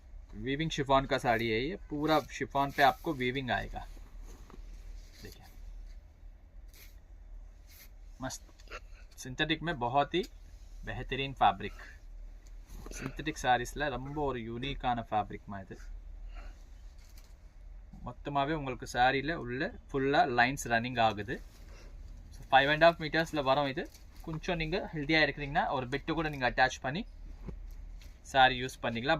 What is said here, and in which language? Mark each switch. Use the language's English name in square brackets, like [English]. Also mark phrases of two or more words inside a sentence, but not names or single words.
[English] weaving chiffon [Hindi] का साड़ी है ये, पूरा शिफॉन पे आपको वीविंग आएगा. देखिए मस्त सिंथेटिक में बहुत ही बेहतरीन फैब्रिक. [English] synthetic sareesil [Tamil] ரொம்ப ஒரு யூனிக்கான ஃபேப்ரிக்மா இது. மொத்தமாகவே உங்களுக்கு சாரியில் உள்ள ஃபுல்லாக [English] lines running [Tamil] ஆகுது. ஸோ 5.5 மீட்டர்ஸில் வரும் இது. கொஞ்சம் நீங்கள் ஹெல்த்தியாக இருக்கிறீங்கன்னா ஒரு பெட்டு கூட நீங்கள் அட்டாச் பண்ணி சாரி யூஸ் பண்ணிக்கலாம்.